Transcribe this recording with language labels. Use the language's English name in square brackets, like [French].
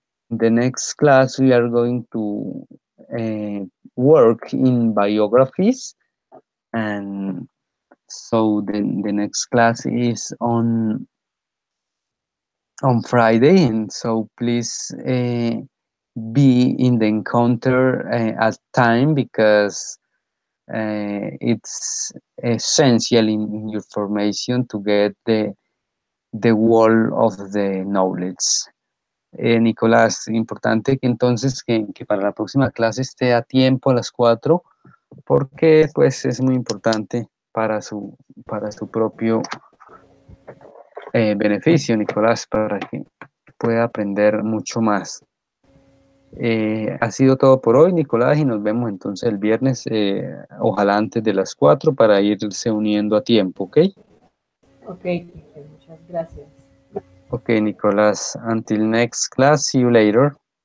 [English] The next class, we are going to work in biographies, and so the next class is on Friday, and so please be in the encounter at time because it's essential in your formation to get the wall of the knowledge. [Spanish] Nicolás, importante que entonces que para la próxima clase esté a tiempo a las 4 porque pues es muy importante para su propio beneficio, Nicolás, para que pueda aprender mucho más. Ha sido todo por hoy, Nicolás, y nos vemos entonces el viernes, ojalá antes de las 4 para irse uniendo a tiempo, ¿ok? [English] Okay, teacher. [Spanish] Muchas gracias. [English] Okay, Nicolás, until next class, see you later.